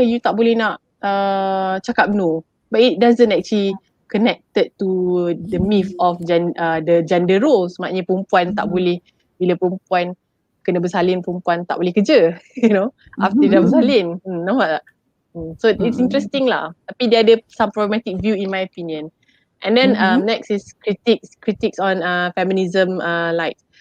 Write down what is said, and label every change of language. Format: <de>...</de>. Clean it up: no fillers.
<en>You</en> <ms>tak boleh nak cakap</ms> <en>no. But it doesn't actually connected to the myth of the gender roles.</en> <ms>Maknanya perempuan tak boleh, bila perempuan kena bersalin, perempuan tak boleh kerja.</ms> <en>You know, after</en> <ms>dia dah bersalin. Nampak tak?</ms> <en>So it's interesting</en> <ms>lah. Tapi dia ada</ms> <en>some problematic view in my opinion. And then next is critics on feminism like.</en>